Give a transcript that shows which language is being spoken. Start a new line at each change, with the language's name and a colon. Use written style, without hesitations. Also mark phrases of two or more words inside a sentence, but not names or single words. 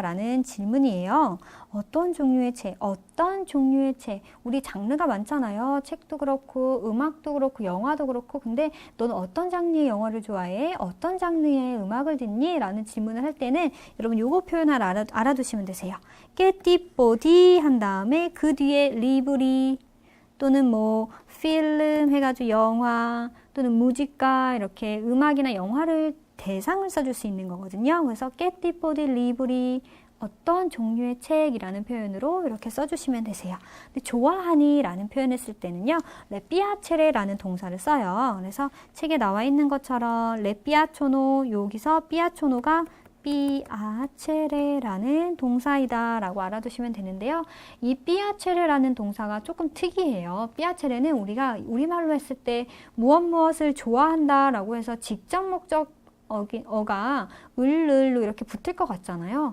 Korean: 라는 질문이에요. 어떤 종류의 책? 어떤 종류의 책? 우리 장르가 많잖아요. 책도 그렇고 음악도 그렇고 영화도 그렇고 근데 넌 어떤 장르의 영화를 좋아해? 어떤 장르의 음악을 듣니? 라는 질문을 할 때는 여러분 요거 표현 하나 알아두시면 되세요.
Italian: Che tipo di
Korean: 한 다음에 그 뒤에 libri 또는 뭐 필름 해가지고 영화 또는 무지가 이렇게 음악이나 영화를 대상을 써줄 수 있는 거거든요. 그래서
Italian: Che tipo di libri
Korean: 어떤 종류의 책이라는 표현으로 이렇게 써주시면 되세요. 근데 좋아하니 라는 표현을 쓸 때는요.
Italian: le piacere
Korean: 라는 동사를 써요. 그래서 책에 나와 있는 것처럼
Italian: le piacciono
Korean: 여기서 piacciono가 piacere라는 동사이다 라고 알아두시면 되는데요. 이 piacere라는 동사가 조금 특이해요. piacere는 우리가 우리말로 했을 때 무엇을 좋아한다 라고 해서 직접 목적 어가 을로 이렇게 붙을 것 같잖아요.